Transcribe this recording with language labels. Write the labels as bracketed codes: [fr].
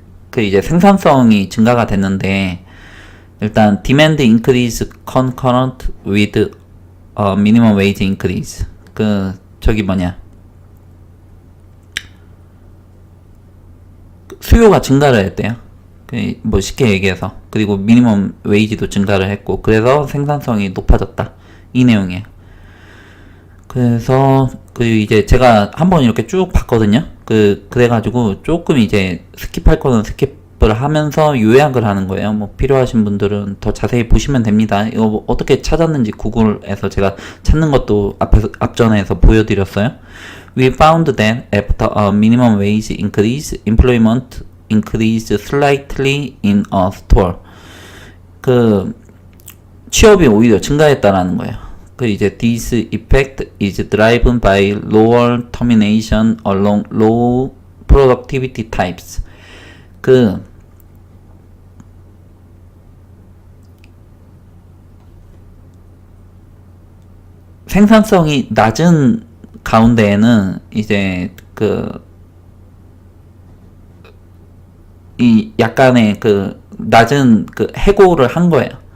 [ko] 그 이제 생산성이 증가가 됐는데, 일단 demand increase concurrent with minimum wage increase. 그 저기 뭐냐, 수요가 증가를 했대요. 뭐 쉽게 얘기해서. 그리고 미니멈 웨이지도 증가를 했고, 그래서 생산성이 높아졌다, 이 내용이에요. 그래서 그 이제 제가 한번 이렇게 쭉 봤거든요. 그래가지고 조금 이제 스킵할 거는 스킵을 하면서 요약을 하는 거예요. 뭐 필요하신 분들은 더 자세히 보시면 됩니다. 이거 뭐 어떻게 찾았는지 구글에서 제가 찾는 것도 앞전에서 보여드렸어요. [en] We found that after a minimum wage increase, employment increased slightly in a store. [ko] 그 취업이 오히려 증가했다라는 거예요. [en] 그 이제 this effect is driven by lower termination along low productivity types. [ko] 그 생산성이 낮은 가운데에는 이제 이 약간의 그 낮은 그 해고를 한 거예요.